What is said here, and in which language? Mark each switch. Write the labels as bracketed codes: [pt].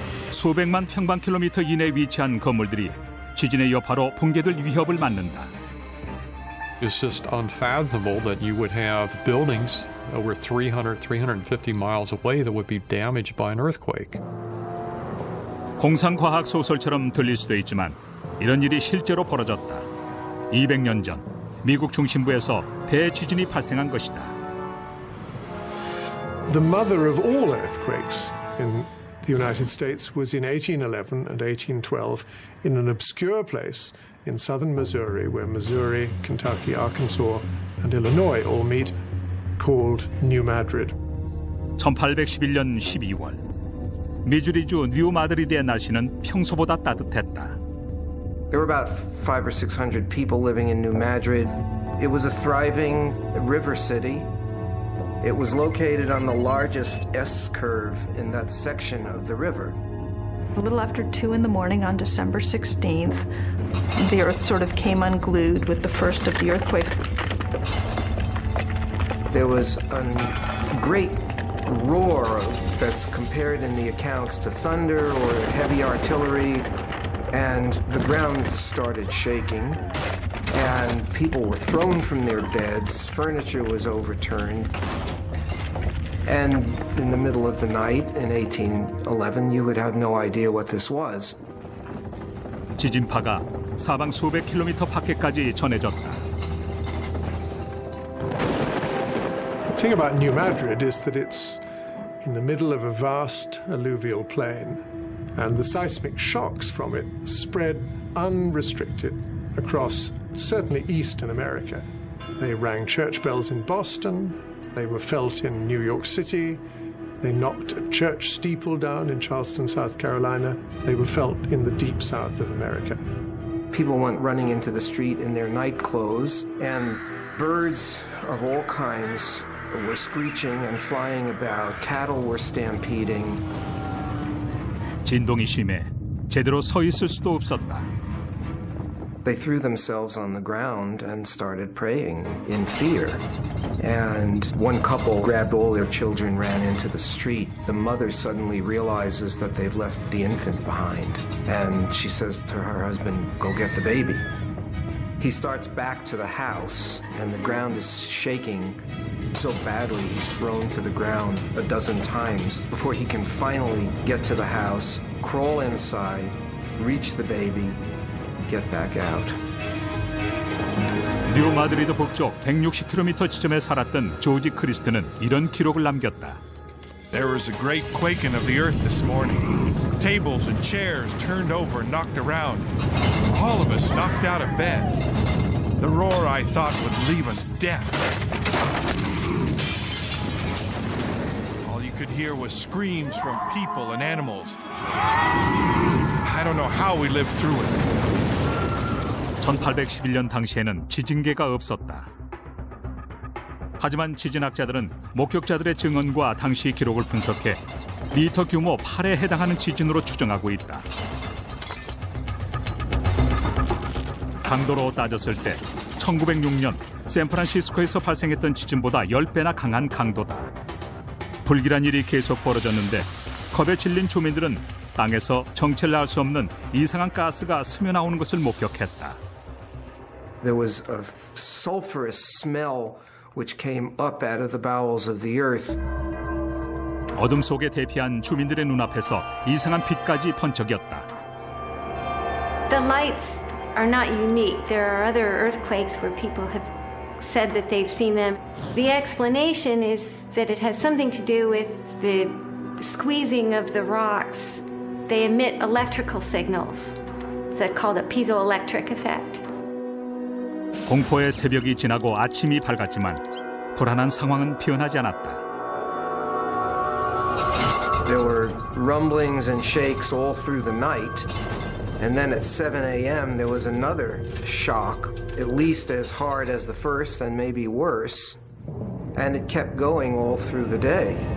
[ko] 수백만 평방킬로미터 이내에 위치한 건물들이 지진의 여파로 붕괴될 위협을 맞는다. [en] It's just unfathomable that you would have buildings over 300, 350 miles away that would be damaged by an earthquake. [ko] 공상과학 소설처럼 들릴 수도 있지만 이런 일이 실제로 벌어졌다. 200년 전 미국 중심부에서 대지진이 발생한 것이다. [en] The mother of all earthquakes in the United States was in 1811 and 1812 in an obscure place in southern Missouri, where Missouri, Kentucky, Arkansas, and Illinois all meet, called New Madrid. [ko] 1811년 12월 미주리주 뉴 마드리드의 날씨는 평소보다 따뜻했다. [en] There were about 500 or 600 people living in New Madrid. It was a thriving river city. It was located on the largest S-curve in that section of the river. A little after 2 in the morning on December 16th, the earth sort of came unglued with the first of the earthquakes. There was a great roar that's compared in the accounts to thunder or heavy artillery, and the ground started shaking, and people were thrown from their beds, furniture was overturned, and in the middle of the night in 1811, you would have no idea what this was. [ko] 지진파가 사방 수백 킬로미터 밖에까지 전해졌다. [en] The thing about New Madrid is that it's in the middle of a vast alluvial plain, and the seismic shocks from it spread unrestricted across certainly eastern America. They rang church bells in Boston, they were felt in New York City, they knocked a church steeple down in Charleston, South Carolina, they were felt in the deep south of America. People went running into the street in their night clothes, and birds of all kinds were screeching and flying about. Cattle were stampeding. [ko] 진동이 심해 제대로 서 있을 수도 없었다. [en] They threw themselves on the ground and started praying in fear. And one couple grabbed all their children, ran into the street. The mother suddenly realizes that they've left the infant behind. And she says to her husband, "Go get the baby." He starts back to the house, and the ground is shaking so badly he's thrown to the ground a dozen times before he can finally get to the house, crawl inside, reach the baby, get back out. [ko] 뉴 마드리드 북쪽 160km 지점에 살았던 조지 크리스트는 이런 기록을 남겼다. [en] There was a great quaking of the earth this morning. Tables and chairs turned over and knocked around. All of us knocked out of bed. The roar I thought would leave us deaf. All you could hear was screams from people and animals. I don't know how we lived through it. [ko] 1811년 당시에는 지진계가 없었다. 하지만 지진학자들은 목격자들의 증언과 당시 기록을 분석해 리터 규모 8에 해당하는 지진으로 추정하고 있다. 강도로 따졌을 때 1906년 샌프란시스코에서 발생했던 지진보다 10배나 강한 강도다. 불길한 일이 계속 벌어졌는데 겁에 질린 주민들은 땅에서 정체를 알 수 없는 이상한 가스가 스며나오는 것을 목격했다. [en] There was a sulfurous smell which came up out of the bowels of the earth. [ko] 어둠 속에 대피한 주민들의 눈앞에서 이상한 빛까지 번쩍였다. [en] The lights are not unique. There are other earthquakes where people have said that they've seen them. The explanation is that it has something to do with the squeezing of the rocks. They emit electrical signals. It's called a piezoelectric effect. [ko] 공포의 새벽이 지나고 아침이 밝았지만 불안한 상황은 변하지 않았다. [en] There were rumblings and shakes all through the night. And then at 7 a.m. there was another shock, at least as hard as the first and maybe worse. And it kept going all through the day.